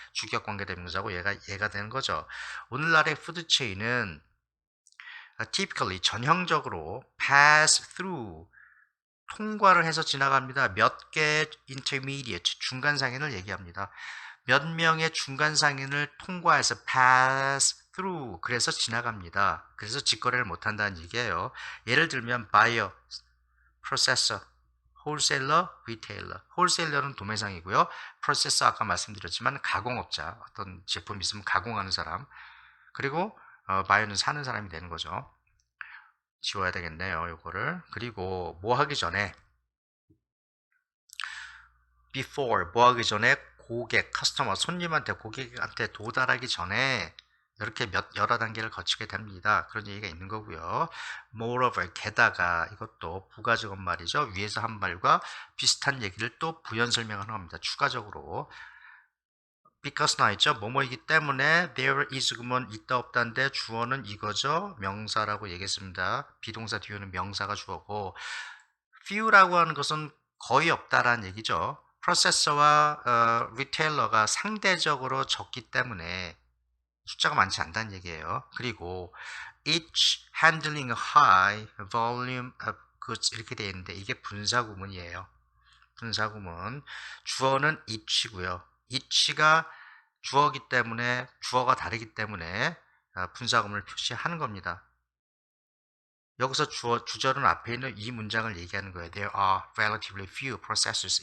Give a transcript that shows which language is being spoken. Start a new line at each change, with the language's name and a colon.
Korean: 주격관계대명사고 얘가 되는 거죠. 오늘날의 푸드체인은 typically 전형적으로
English: pass through
Korean: 통과를 해서 지나갑니다. 몇 개의 intermediate 중간 상인을 얘기합니다. 몇 명의 중간 상인을 통과해서
English: pass through
Korean: 그래서 지나갑니다. 그래서 직거래를 못한다는 얘기예요. 예를 들면
English: buyer, processor, wholesaler, retailer.
Korean: wholesaler는 도매상이고요. processor 아까 말씀드렸지만 가공업자 어떤 제품 있으면 가공하는 사람 그리고 buyer는 사는 사람이 되는 거죠. 지워야 되겠네요. 요거를. 그리고 뭐 하기 전에 before 뭐 하기 전에 고객, 커스터머, 손님한테 고객한테 도달하기 전에 이렇게 여러 단계를 거치게 됩니다. 그런 얘기가 있는 거고요. Moreover, 게다가 이것도 부가적인 말이죠. 위에서 한 말과 비슷한 얘기를 또 부연 설명하는 겁니다. 추가적으로. because 나있죠. 뭐뭐이기 때문에
English: there is
Korean: 그러면 있다 없다인데 주어는 이거죠. 명사라고 얘기했습니다. 비동사 뒤에는 명사가 주어고 few라고 하는 것은 거의 없다라는 얘기죠. 프로세서와 리테일러가 상대적으로 적기 때문에 숫자가 많지 않다는 얘기예요. 그리고
English: each handling a high volume of goods
Korean: 이렇게 되어 있는데 이게 분사구문이에요. 분사구문. 주어는 each고요. each가 주어기 때문에 주어가 다르기 때문에 분사구문을 표시하는 겁니다. 여기서 주절은 앞에 있는 이 문장을 얘기하는 거예요.
English: There are relatively few processors.